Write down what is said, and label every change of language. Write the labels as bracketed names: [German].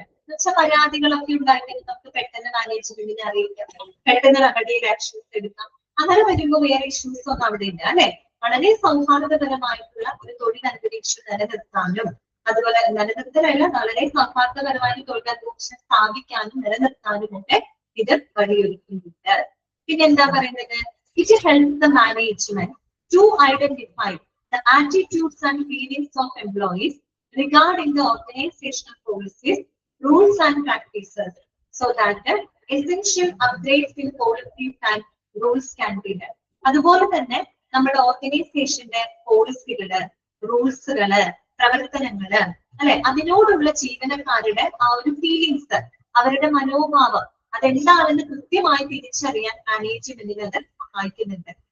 [Malayalam] എന്നുവെച്ചാൽ പരാതികളൊക്കെ ഉണ്ടായിട്ട് നമുക്ക് പെട്ടെന്ന് മാനേജ്മെന്റിനെ അറിയിക്കാം, പെട്ടെന്ന് റെമഡിയൽ ആക്ഷൻസ് എടുക്കാം. അങ്ങനെ വരുമ്പോൾ വേറെ ഇഷ്യൂസ് ഒന്നും അവിടെ ഇല്ല അല്ലെ. വളരെ സൗഹാർദ്ദപരമായിട്ടുള്ള ഒരു തൊഴിൽ അന്തരീക്ഷം നിലനിർത്താനും, അതുപോലെ നിലനിർത്തലല്ല, വളരെ സൗഹാർദ്ദപരമായ തൊഴിൽ അന്തരീക്ഷം സ്ഥാപിക്കാനും നിലനിർത്താനും ഒക്കെ ഇത് വഴിയൊരുക്കുന്നുണ്ട്. പിന്നെ എന്താ പറയുന്നത്? [English] It helps the management to identify the attitudes and feelings of employees regarding the organizational policies, rules and practices so that essential updates in policies and rules can be done. [Malayalam] അതുപോലെ തന്നെ നമ്മുടെ ഓർഗനൈസേഷന്റെ പോളിസികള്, റൂൾസുകള്, പ്രവർത്തനങ്ങള് അല്ലെ, അതിനോടുള്ള ജീവനക്കാരുടെ ആ ഒരു ഫീലിങ്സ്, അവരുടെ മനോഭാവം അതെന്താണെന്ന് കൃത്യമായി തിരിച്ചറിയാൻ മാനേജ്മെന്റിന് അത് സഹായിക്കുന്നുണ്ട്.